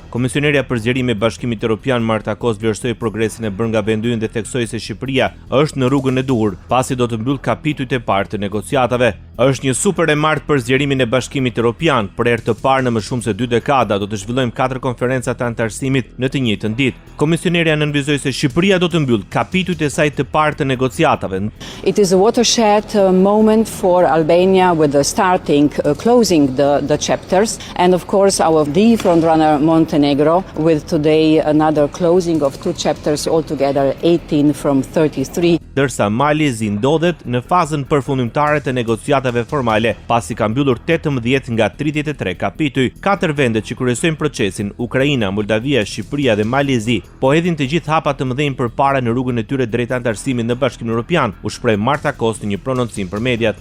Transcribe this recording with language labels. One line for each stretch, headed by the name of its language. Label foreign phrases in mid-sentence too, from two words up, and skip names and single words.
Albanian: Komisionerja për zgjerim e Bashkimit Evropian Marta Kos vlerësoi progresin e bërë nga vendi ynë dhe theksoi se Shqipëria është në rrugën e duhur, pasi do të mbyll kapitujt e parë të negociatave. Është një super e martë për zgjerimin e Bashkimit Evropian. Për herë të parë në më shumë se 2 dekada do të zhvillojmë 4 konferenca të antarësimit në të njëjtën ditë. Komisionerja nënvizoi se Shqipëria do të mbyll kapitujt e saj të parë të negociatave.
English: It is a watershed moment for Albania with the closing the chapters, and of course our frontrunner Montenegro with today another closing of 2 chapters altogether, 18 from 33.
Albanian: Dërsa Mali ndodhet në fazën përfundimtare të negociatave formale, pasi ka mbyllur 18 nga 33 kapituj. 4 vendet që kryesojnë procesin, Ukraina, Moldavia, Shqipëria dhe Malizi, po hedhin të gjithë hapat të mëdhenj përpara në rrugën e tyre drejt antarësimit në Bashkimin Evropian, u shpreh Marta Kos në një prononcim për mediat.